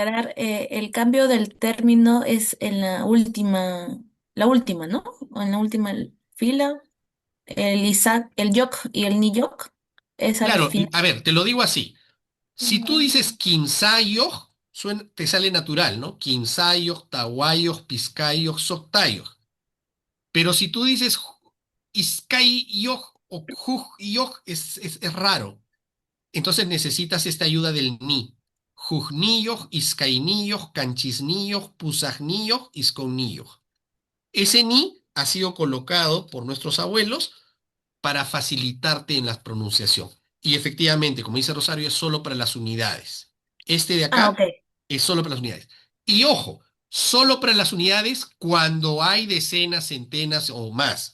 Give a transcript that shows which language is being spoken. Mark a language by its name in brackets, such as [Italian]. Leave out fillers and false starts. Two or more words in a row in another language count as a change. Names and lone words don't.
[Spanish] aclarar, el cambio del término es en la última, ¿no? O en la última fila, el Isaac, el Yok y el Ni Yok, es al Claro, final. a ver, te lo digo así. Si tú Ujú. dices quinzayos, te sale natural, ¿no? [Quechua] Quinzayos, tahuayos, pizcayos, soctayos. [Spanish] Pero si tú dices iscayos o jujyoj, es raro. Entonces necesitas esta ayuda del ni. [Quechua] Jujnillos, iscainillos, canchisnillos, pusagnillos, isconillos. [Spanish] Ese ni ha sido colocado por nuestros abuelos para facilitarte en la pronunciación. Y efectivamente, como dice Rosario, es solo para las unidades. Este de Ah, ok. acá es solo para las unidades. Y ojo, solo para las unidades cuando hay decenas, centenas o más.